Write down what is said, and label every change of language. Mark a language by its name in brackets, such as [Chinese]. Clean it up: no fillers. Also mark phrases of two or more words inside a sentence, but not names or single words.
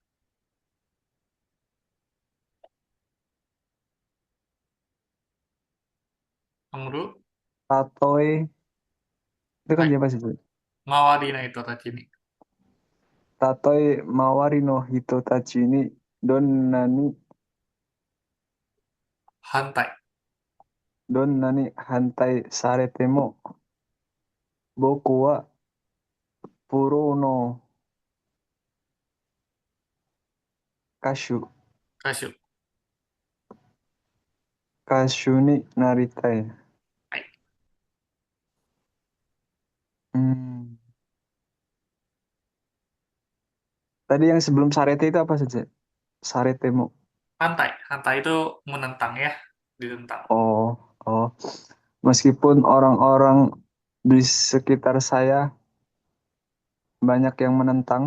[Indonesian] Amru. Tatoe itu kan Baik, siapa sih? Mawarina itu tadi ini. [Japanese] たとえ周りの人たちにどんなに Hantai. どんなに反対されても僕はプロの歌手 Kasyu. 歌手になりたい. [Indonesian] Baik, Hmm. Tadi yang sebelum sarete itu apa saja? [Japanese] Saretemo. [Indonesian] hantai. Hantai itu menentang ya. Ditentang. Oh, oh. Meskipun orang-orang di sekitar saya banyak yang menentang,